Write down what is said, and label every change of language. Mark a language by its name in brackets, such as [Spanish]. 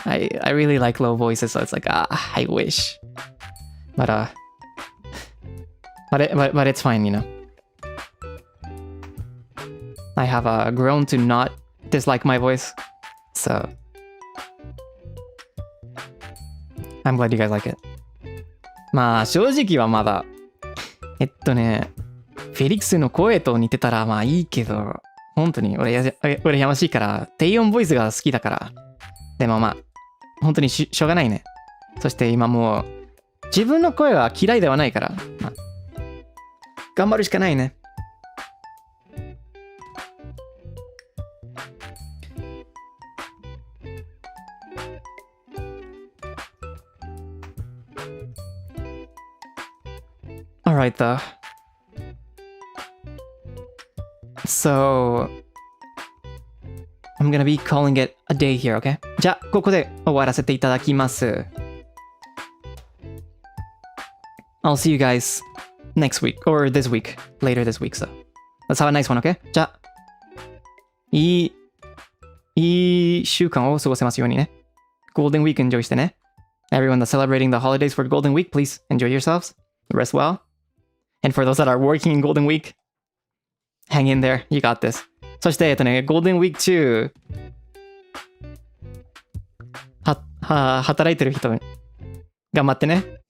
[English] I really like low voices, so it's like, I wish. But it's fine, you know? I have grown to not dislike my voice, so I'm glad you guys like it. [Japanese] まあ正直はまだフェリックスの声と似てたらまあいいけど、本当に俺やましいから低音ボイスが好きだから。でもまあ本当にしょうがないね。そして今もう自分の声は嫌いではないから、まあ、頑張るしかないね。 [English] Alright though. So I'm gonna be calling it a day here, okay? [Japanese] じゃあここで終わらせていただきます。 [English] I'll see you guys next week, or this week, later this week, so let's have a nice one, okay? [Japanese] じゃあ、いい週間を過ごせますようにね。 [English] Golden Week enjoy [Japanese] してね。 [English] Everyone that's celebrating the holidays for Golden Week, please enjoy yourselves. Rest well. And for those that are working in Golden Week, hang in there. You got this. [Japanese] そして、Golden Week 中、働いてる人、頑張ってね。